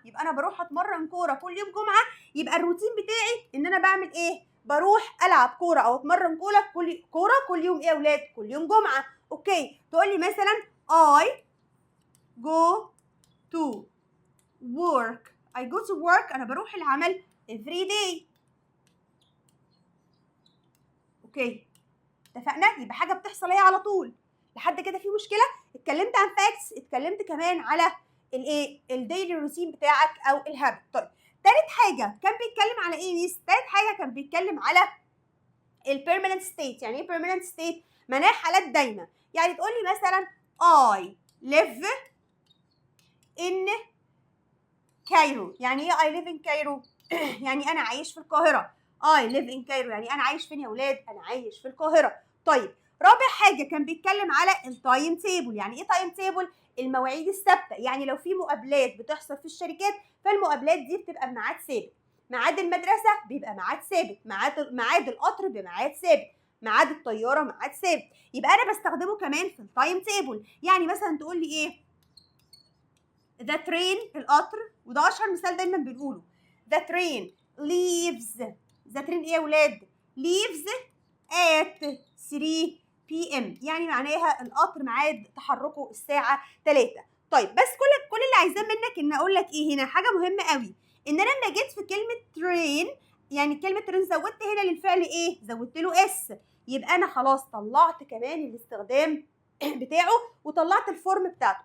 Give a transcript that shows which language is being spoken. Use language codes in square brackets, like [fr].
[ar] يبقى انا بروح اتمرن كوره كل يوم جمعه. يبقى الروتين بتاعي ان انا بعمل ايه؟ بروح العب كوره او اتمرن كوره كل يوم ايه يا اولاد؟ كل يوم جمعه. اوكي تقول لي مثلا [en] I go to work. I go to work [ar] انا بروح العمل [en] every day. [ar] اوكي اتفقنا؟ يبقى حاجه بتحصل هي على طول. لحد كده في مشكله؟ اتكلمت عن فاكتس، اتكلمت كمان على الايه؟ الديلي روتين بتاعك او الهابت. طيب تالت حاجه كان بيتكلم على ايه ميس؟ تالت حاجه كان بيتكلم على البيرمننت ستيت. يعني ايه بيرمننت ستيت؟ معناها حالات دايمه. يعني تقول لي مثلا [en] I live in [ar] كايرو. يعني ايه [en] I live in [ar] كايرو؟ يعني انا عايش في القاهره. [en] I live in [ar] كايرو يعني انا عايش فين يا ولاد؟ انا عايش في القاهره. طيب رابع حاجه كان بيتكلم على التايم تيبل. يعني ايه تايم تيبل؟ المواعيد الثابته. يعني لو في مقابلات بتحصل في الشركات فالمقابلات دي بتبقى بميعاد ثابت. ميعاد المدرسه بيبقى ميعاد ثابت، ميعاد القطر بميعاد ثابت، ميعاد الطياره ميعاد ثابت. يبقى انا بستخدمه كمان في التايم تيبل. يعني مثلا تقول لي ايه؟ [en] the train [ar] القطر، وده اشهر مثال دايما بنقوله. [en] the train leaves. the train [ar] ايه يا ولاد؟ [en] leaves at 3 p.m. [ar] يعني معناها القطر ميعاد تحركه الساعه 3. طيب بس كل اللي عايزاه منك ان اقول لك ايه هنا حاجه مهمه قوي، ان انا لما جيت في كلمه train، يعني كلمه train زودت هنا للفعل ايه؟ زودت له اس. يبقى انا خلاص طلعت كمان الاستخدام بتاعه وطلعت الفورم بتاعته.